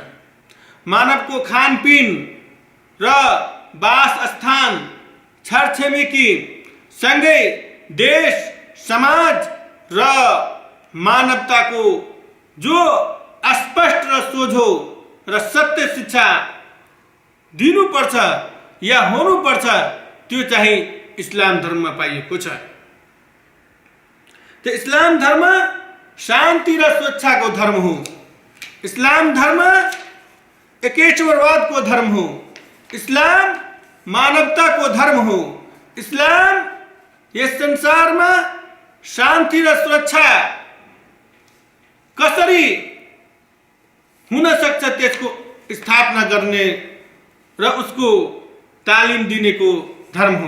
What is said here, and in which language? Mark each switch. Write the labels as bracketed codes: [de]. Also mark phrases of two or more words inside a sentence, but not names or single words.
[ne] मानवको खानपिन र वासस्थान, छरछिमेकी सँगै देश, समाज र मानवताको जो स्पष्ट र सोझो र सत्य शिक्षा दिनुपर्छ या हुनुपर्छ, त्यो चाहिँ इस्लाम धर्ममा पाइएको छ। तो इस्लाम धर्म शान्ति र स्वेच्छाको धर्म हो। इस्लाम धर्म एकेश्वरवादको धर्म हो। इस्लाम मानवताको धर्म हो। इस्लाम यस संसारमा शान्ति र सुरक्षा कसरी हुन सक्छ त्यसको स्थापना गर्ने र उसको तालिम दिनेको धर्म हो।